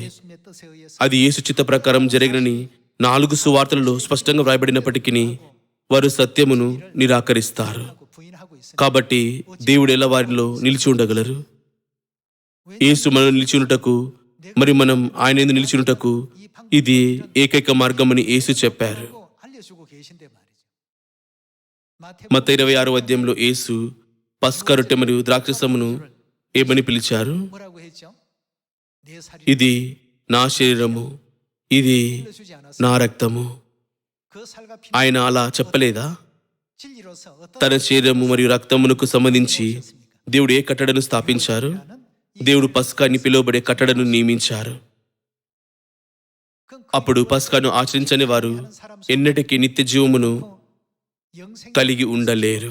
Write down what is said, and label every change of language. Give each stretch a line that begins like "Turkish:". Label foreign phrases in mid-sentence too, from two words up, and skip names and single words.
Telugu: అది యేసు చిత్త ప్రకారం జరిగినని 4 సువార్తలలో స్పష్టంగా వ్రాయబడినప్పటికీ వారు సత్యమును నిరాకరిస్తారు. కాబట్టి దేవుడు ఎలా వారిలో నిలిచి ఉండగలరు? యేసు మనం నిలిచినటకు మరి మనం ఆయన యందు నిలిచినటకు ఇది ఏకైక మార్గమని యేసు చెప్పారు.
Korean: 알려주고 계신데 말이죠.
Telugu: మత్తయి 26వ అధ్యాయంలో యేసు పస్కా రొట్టె మరియు ద్రాక్షసమును ఏమని పిలిచారు?
Korean: 뭐라고 했죠? 내 살이
Telugu: ఇది నా శరీరము, ఇది
Korean: 흘려주지 않았어.
Telugu: నా రక్తము.
Korean: 그 살과 피
Telugu: ఆయన అలా చెప్పలేదా?
Korean: 진리로서 어떤
Telugu: తన శరీరము మరియు రక్తమునకు సంబంధించి దేవుడు ఏ కట్టడను స్థాపించారు? దేవుడు పస్కా అని పిలువబడే కట్టడను నియమించారు. అప్పుడు పస్కాను ఆచరించని వారు ఎన్నటికీ నిత్య జీవమును కలిగి ఉండలేరు.